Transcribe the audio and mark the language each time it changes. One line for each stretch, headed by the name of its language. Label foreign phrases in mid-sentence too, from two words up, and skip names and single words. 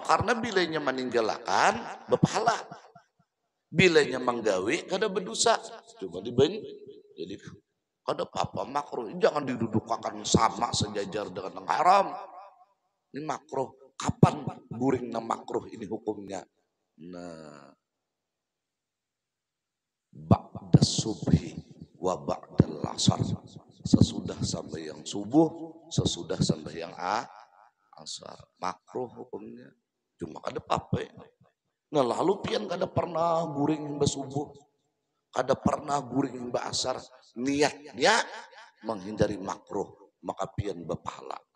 Banjar: Karena bilanya meninggalkan berpahala. Bilanya menggawi kada berdosa. Coba dibanding. Jadi kada apa-apa makruh. Jangan didudukakan sama sejajar dengan yang haram. Ini makruh. Kapan guring na makruh ini hukumnya? Nah,
Arabic: بعد الصبح وبعد العصر.
Banjar: Sesudah sembahyang subuh, sesudah sembahyang asar. Makruh hukumnya. Cuma kada apa. Nah lalu pian kada pernah guring mbak subuh, kada pernah guring mbak asar. Niatnya menghindari makruh, maka pian berpahala.